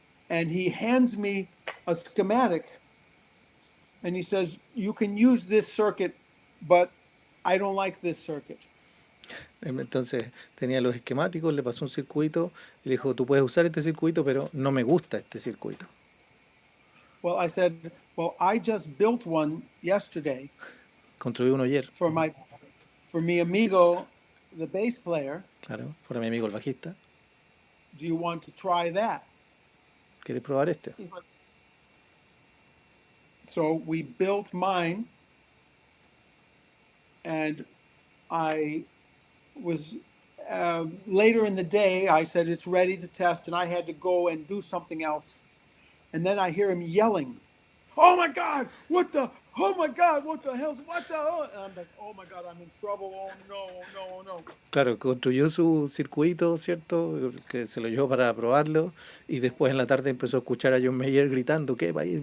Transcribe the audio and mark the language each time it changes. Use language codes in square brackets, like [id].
[en] And he hands me a schematic and he says, you can use this circuit, but I don't like this circuit. [es] Entonces tenía los esquemáticos, le pasó un circuito y le dijo, tú puedes usar este circuito, pero no me gusta este circuito. [en] Well, I said, well, I just built one yesterday [es] Construí uno ayer, [en] for [es] mi amigo, [en] the bass player. [es] claro, para mi amigo el bajista. [en] Do you want to try that? [es] ¿Quieres probar este? [en] So we built mine, and I was later in the day, I said it's ready to test, and I had to go and do something else. And then I hear him yelling, "Oh my God, oh my God, what the hell, what the hell?" And I'm like, "Oh my God, I'm in trouble, oh no. [es] Claro, construyó su circuito, ¿cierto? Que se lo llevó para probarlo, y después en la tarde empezó a escuchar a John Mayer gritando, ¿qué país?